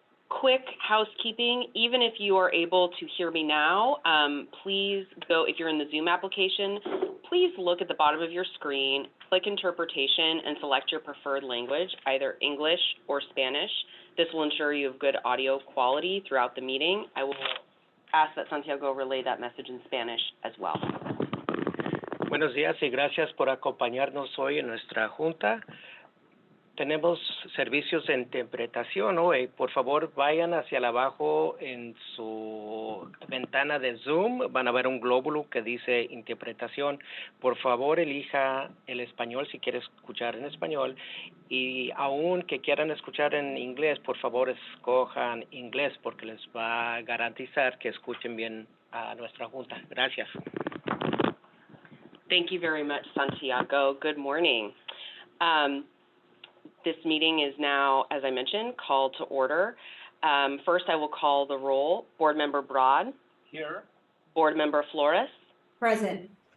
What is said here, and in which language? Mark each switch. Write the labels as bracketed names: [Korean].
[English] Quick housekeeping, even if you are able to hear me now, please go, if you're in the Zoom application, please look at the bottom of your screen, click Interpretation, and select your preferred language, either English or Spanish. This will ensure you have good audio quality throughout the meeting. I will ask that Santiago relay that message in Spanish as well. [Spanish] Buenos días y gracias por acompañarnos hoy en nuestra junta. Tenemos servicios de interpretación hoy. Por favor, vayan hacia abajo en su ventana de Zoom. Van a ver un glóbulo que dice interpretación. Por favor, elija el español si quiere escuchar en español. Y aun que quieran escuchar en inglés, por favor, escojan inglés porque les va a garantizar que escuchen bien a nuestra junta. Gracias. [English] Thank you very much, Santiago. Good morning. This meeting is now, as I mentioned, called to order. First, I will call the roll. Board Member Broad. Here. Board Member Flores. Present.